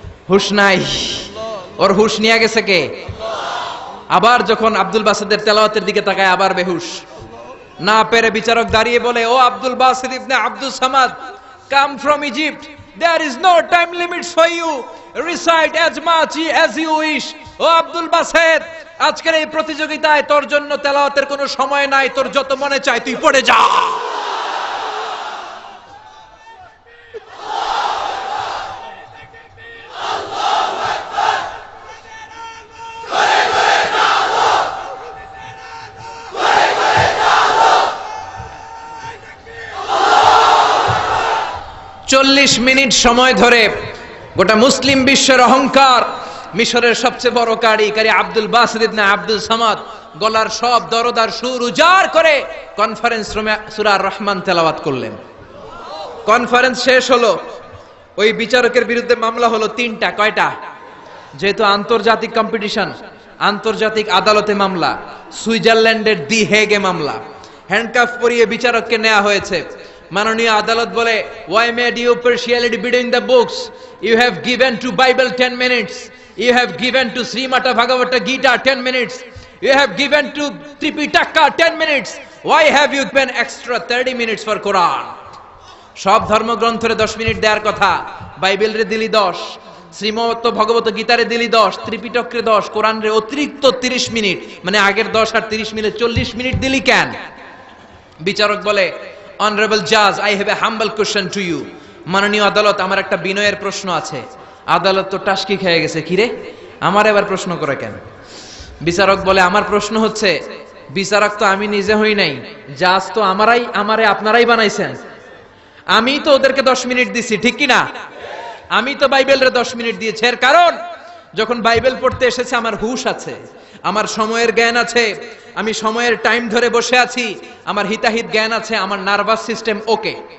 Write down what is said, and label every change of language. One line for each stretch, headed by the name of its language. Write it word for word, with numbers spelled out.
Bangla: হুশ নাই ওর, হুশ নিয়ে গেছে কে? আবার যখন আব্দুল বাসিদের তেলাওয়াতের দিকে তাকায় আবার বেহুশ। না পেরে বিচারক দাঁড়িয়ে বলে, ও
English: Abdul Basit ibn Abdus Samad, come from Egypt, there is no time limits for you. recite as much as you wish.
Bangla: ও আব্দুল বাসিদ, আজকের এই প্রতিযোগিতায় তোর জন্য তেলাওয়াতের কোনো সময় নাই, তোর যত মনে চাই তুই পড়ে যা। চল্লিশ মিনিট সময় ধরে গোটা মুসলিম বিশ্বের অহংকার মিশরের সবচেয়ে বড় কারি কারি আব্দুল বাসিদ ইবনে আব্দুস সামাদ গলার সব দরদ আর সুর উজাড় করে কনফারেন্স রুমে সূরা আর রহমান তেলাওয়াত করলেন। কনফারেন্স শেষ হলো। ওই বিচারকের বিরুদ্ধে মামলা হলো তিনটা। কয়টা? যেহেতু আন্তর্জাতিক কম্পিটিশন, আন্তর্জাতিক আদালতে মামলা, সুইজারল্যান্ডের দি হেগে মামলা। হ্যান্ডকাফ পরিয়ে বিচারককে নেওয়া হয়েছে। মাননীয় আদালত বলে,
English: why made you partiality between the books? You have given to Bible ten minutes, you have given to Srimad Bhagavata Gita ten minutes, you have given to Tripitaka ten minutes, why have you given extra thirty minutes for Quran?
Bangla: সব ধর্মগ্রন্থরে দশ minute দেওয়ার কথা, Bible রে দিলি দশ, শ্রীমদ ভগবত গীতা রে দিলি দশ, ত্রিপিটক রে দশ, কোরআন রে অতিরিক্ত তিরিশ মিনিট, মানে আগের দশ আর তিরিশ মিলে চল্লিশ মিনিট দিলি কেন? বিচারক বলে,
English: honorable judge, I have a humble question to you.
Bangla: মাননীয় আদালত, আমার একটা বিনয়ের প্রশ্ন আছে। আদালত তো টাস্কি খেয়ে গেছে, কি রে আমার এবার প্রশ্ন করে কেন? বিচারক বলে, আমার প্রশ্ন হচ্ছে, বিচারক তো আমি নিজে হই নাই, জাজ তো আমারাই, আমারে আপনারাই বানাইছেন। আমি তো ওদেরকে দশ মিনিট দিছি, ঠিক কি না? আমি তো বাইবেলরে দশ মিনিট দিয়েছি, এর কারণ যখন বাইবেল পড়তে এসেছে আমার হুশ আছে, আমার সময়ের জ্ঞান আছে, আমি সময়ের টাইম ধরে বসে আছি, আমার হিতাহিত জ্ঞান আছে, আমার নার্ভাস সিস্টেম ওকে।